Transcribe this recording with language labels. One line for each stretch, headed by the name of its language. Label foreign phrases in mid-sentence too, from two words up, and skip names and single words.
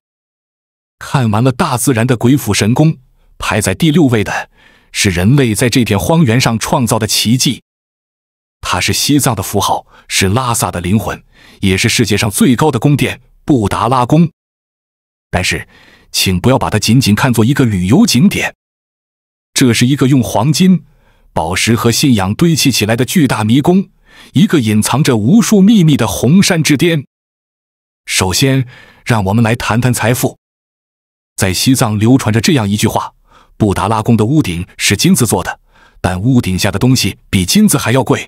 Chinese: 看完了大自然的鬼斧神工，排在第6位的是人類在這片荒原上創造的奇蹟。它是西藏的符號，是拉薩的靈魂，也是世界上最高的宮殿——布達拉宮。但是，請不要把它僅僅看作一個旅遊景點，這是一個用黃金、寶石和信仰堆砌起來的巨大迷宮，一個隱藏着無數秘密的紅山之巔。首先，讓我們來談談財富。在西藏流傳着這樣一句話：布達拉宮的屋頂是金子做的，但屋頂下的東西比金子還要貴。